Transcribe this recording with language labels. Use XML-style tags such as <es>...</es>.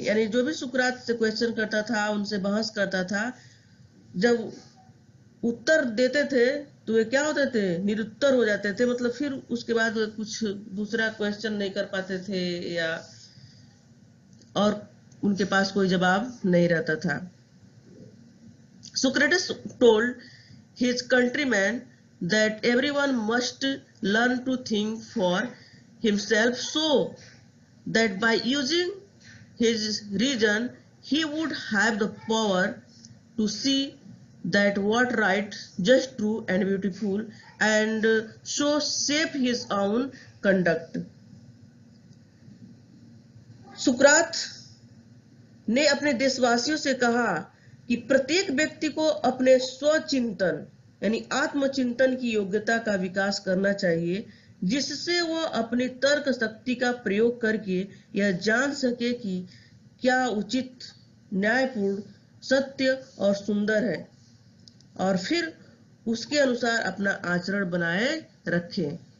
<hi>यानी जो भी सुकरात से क्वेश्चन करता था, उनसे बहस करता था, जब उत्तर देते थे तो वे क्या होते थे, निरुत्तर हो जाते थे. मतलब फिर उसके बाद कुछ दूसरा क्वेश्चन नहीं कर पाते थे या और उनके पास कोई जवाब नहीं रहता था.</hi> <en>Socrates told his countrymen that everyone must learn to think for himself so that by using his reason he would have the power to see that what right, just, true and beautiful, and so shape his own conduct.</en> <hi>सुकरात ने अपने देशवासियों से कहा कि प्रत्येक व्यक्ति को अपने स्वचिंतन यानी आत्मचिंतन की योग्यता का विकास करना चाहिए, जिससे वह अपनी तर्क शक्ति का प्रयोग करके यह जान सके कि क्या उचित, न्यायपूर्ण, सत्य और सुंदर है, और फिर उसके अनुसार अपना आचरण बनाए रखे।</hi>